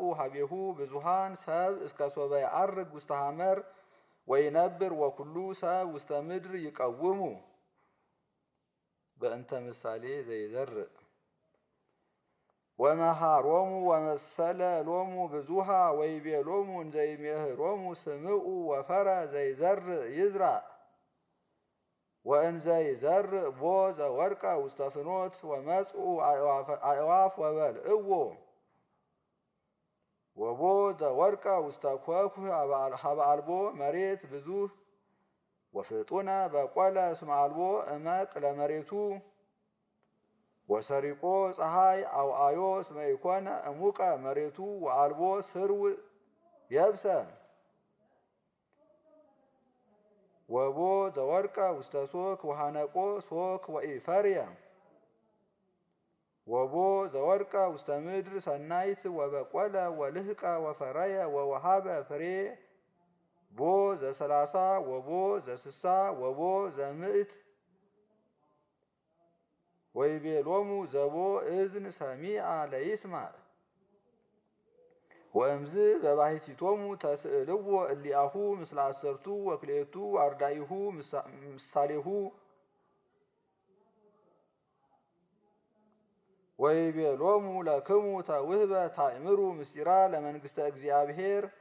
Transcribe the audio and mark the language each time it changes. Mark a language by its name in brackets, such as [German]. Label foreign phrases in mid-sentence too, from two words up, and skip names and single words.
[Geez] ሀቤሁ ብዙሃን ሰብ እስከ ሶበ ያዐርግ ውስተ ሐመር ወይነብር ወኩሉ ሰብ ውስተ ምድር ይቀውሙ በእንተ ምሳሌ ዘይዘርእ ወመሃሮሙ ወመሰለ ሎሙ ብዙሃ ወይቤሎሙ እንዘይሜህሮሙ ስምዑ ወፈረ ዘይዘርእ ይዝራእ ወእንዘ ይዘርእ ቦ ዘወርቀ ውስተ ፍኖት ወመጽኡ አዕዋፍ ወበልዕዎ ወቦ ዘወርቀ ውስተ ኮኩህ ሀበ አልቦ መሬት ብዙህ ወፍጡነ በቆለ እስመ አልቦ እመቅ ለመሬቱ ወሰሪቆ ፀሐይ አውአዮ እስመ ኢኮነ እሙቀ መሬቱ ወአልቦ ስርው የብሰ ወቦ ዘወርቀ ውስተ ሶክ ወሃነቆ ሶክ ወኢፈርየ ወቦ ዘወርቀ ውስተ ምድር ሰናይት ወበቆለ ወልህቀ ወፈረየ ወወሃበ ፍሬ ቦ ዘ30 ወቦ ዘ60 ወቦ ዘ100 ወይቤሎሙ ዘቦ እዝን ሰሚዐ ለይስማዕ ወእምዝ በባሕቲቶሙ ተስእልዎ እሊአሁ ምስለ 10 ወክልኤቱ አርዳኢሁ ምሳሌሁ ወይቤሎሙ ለክሙ ተውህበ ታእምሩ ምስጢራ ለመንግሥተ እግዚአብሔር